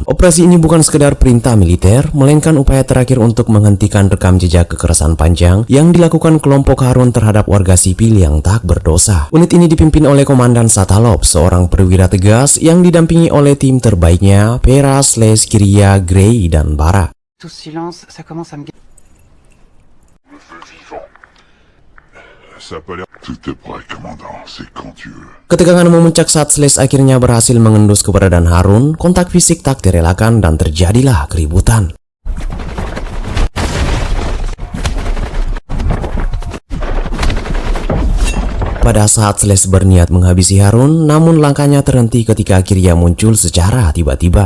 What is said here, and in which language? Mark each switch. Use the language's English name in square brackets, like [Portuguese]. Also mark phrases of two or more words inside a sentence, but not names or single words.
[Indonesian] Operasi ini bukan sekedar perintah militer, melainkan upaya terakhir untuk menghentikan rekam jejak kekerasan panjang yang dilakukan kelompok Harun terhadap warga sipil yang tak berdosa. Unit ini dipimpin oleh Komandan Satalov, seorang perwira tegas yang didampingi oleh tim terbaiknya, Peras, Kiria, Grey, dan Bara. [French] Tout silence, ça commence à me... Le feu vivant. Ça a pas l'air... Tout est prêt, commandant. C'est quand tu veux. [Indonesian] Ketegangan memuncak saat Slash akhirnya berhasil mengendus keberadaan Harun. Kontak fisik tak terelakkan dan terjadilah keributan. Pada saat Slash berniat menghabisi Harun, namun langkahnya terhenti ketika Kiria muncul secara tiba-tiba.